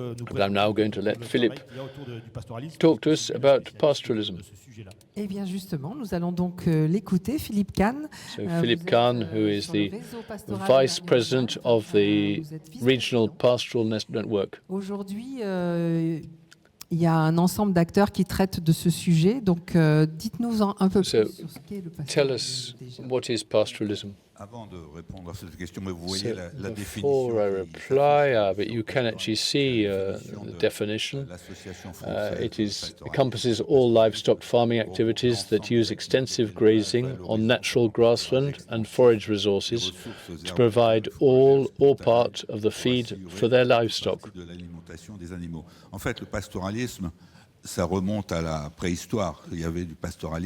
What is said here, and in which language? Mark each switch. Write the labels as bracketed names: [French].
[English] But I'm now going to let Philippe talk to us about pastoralism. [French] Eh bien justement, nous allons donc l'écouter, Philippe Kahn. [English] So Philippe Kahn, who is the Vice President of the Regional Pastoral Network. [French] Aujourd'hui, il y a un ensemble d'acteurs qui traitent de ce sujet, donc dites-nous un peu plus sur ce qu'est le pastoralisme. [English] Tell us what is pastoralism. [French] Avant de répondre à cette question, mais vous voyez la définition. [English] Before I reply, but you can actually see the definition. It encompasses all livestock farming activities that use extensive grazing on natural grassland and forage resources to provide all or part of the feed for their livestock. [French] De l'alimentation des animaux. En fait, le pastoralisme, ça remonte à la préhistoire. Il y avait du pastoralisme.